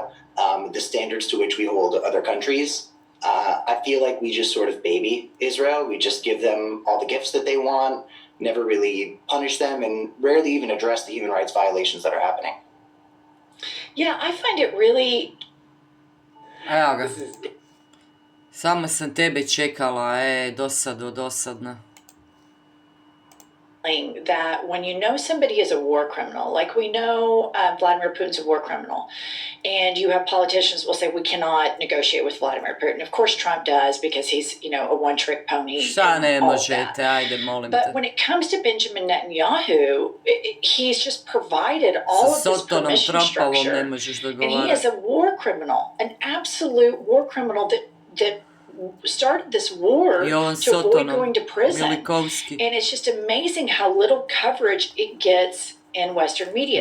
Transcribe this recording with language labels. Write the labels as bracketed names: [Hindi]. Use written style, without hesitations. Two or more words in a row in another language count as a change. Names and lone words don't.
[English] The standards to which we hold other countries, I feel like we just sort of baby Israel. We just give them all the gifts that they want, never really punish them, and rarely even address the human rights violations that are happening. Yeah, I find it really... [Serbian] Evo ga. Samo sam tebe čekala, dosadna. [English] That when you know somebody is a war criminal, like we know Vladimir Putin's a war criminal, and you have politicians will say we cannot negotiate with Vladimir Putin. Of course Trump does because he's, a one-trick pony. [Serbian] Šta ne možete, ajde, molim te. [English] But when it comes to Benjamin Netanyahu, he's just provided all of this permission structure, and he is a war criminal, an absolute war criminal that started this war to avoid going to prison. And it's just amazing how little coverage it gets in Western media.